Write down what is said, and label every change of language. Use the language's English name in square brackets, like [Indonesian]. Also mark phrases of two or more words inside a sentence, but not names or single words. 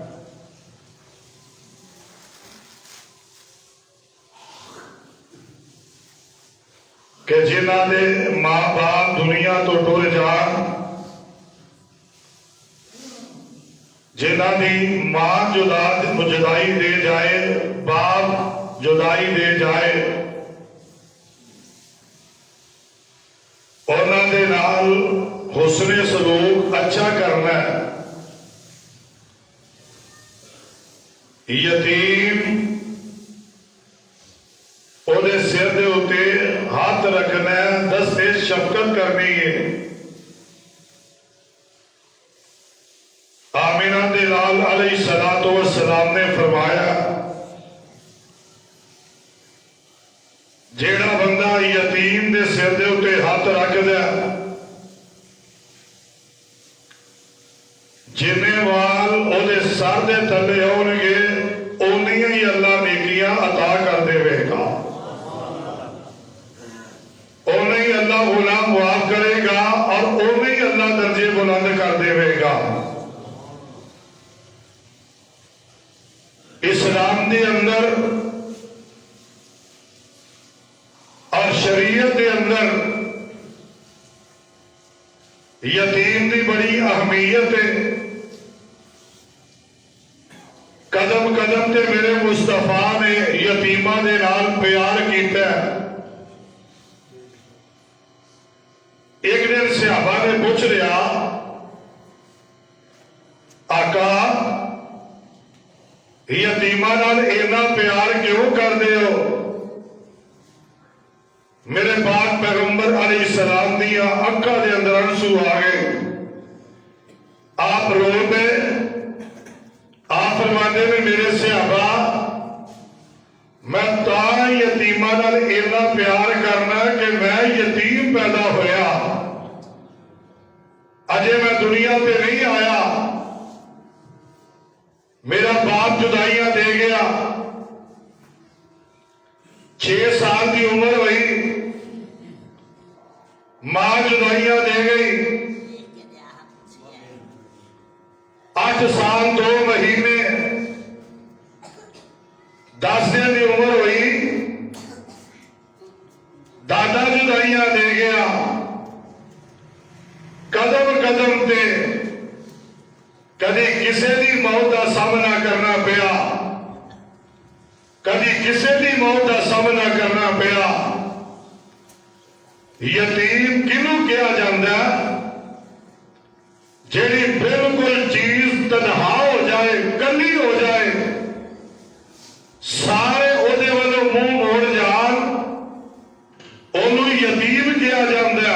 [Punjabi] کہ جنہ دے ماں باپ دنیا تو ٹر جان، جنہ دی ماں جدائی دے جائے، باپ جدائی دے جائے، انہاں دے نال حسن سلوک اچھا کرنا ہے. یتیم اودے سر دے اتے ہاتھ رکھنا ہے، دستے شفقت کرنی ہے. آمینہ دے لال [Arabic] علیہ السلام [Punjabi] نے فرمایا جیڑا بندہ یتیم دے سر دے اتے ہاتھ رکھ دے جنے وال او دے سر دے تلے ہون گے اونی ہی اللہ نیکیاں عطا کر دے وے گا، اونی ہی اللہ گناہ معاف کرے گا اور اونی ہی اللہ درجے بلند کر دے وے گا. اسلام دے اندر اور شریعت دے اندر یتیم دی بڑی اہمیت ہے. قدم قدم تے میرے مصطفیٰ نے یتیمہ دے نال پیار کیتا ہے. ایک دن صحابہ نے پوچھ لیا آقا یتیمہ نال اینا پیار کیوں کر دے ہو؟ میرے پاک پیغمبر [Arabic] علیہ السلام [Punjabi] دیا اکھا دے اندر انسو آگئے. آپ رو دے، آپ فرمانے میں میرے صحابہ میں تا یتیمہ نال اینا پیار کرنا کہ میں یتیم پیدا ہویا، اجے میں دنیا پہ نہیں آیا، میرا باپ جدائیاں دے گیا، 6 سال کی عمر ہوئی، ماں جدائیاں دے گئی، 8 سال 2 مہینے 10 دن کی عمر ہوئی، دادا جدائیاں دے گیا. قدم قدم تے کدی کسے دی موت کا سامنا کرنا پیا، کدی کسے دی موت کا سامنا کرنا پیا. یتیم کنوں کیا جاندہ جیڑی بالکل چیز تنہا ہو جائے، کلی ہو جائے، سارے اودے والوں منہ موڑ جان، انہوں یتیم کیا جاندہ.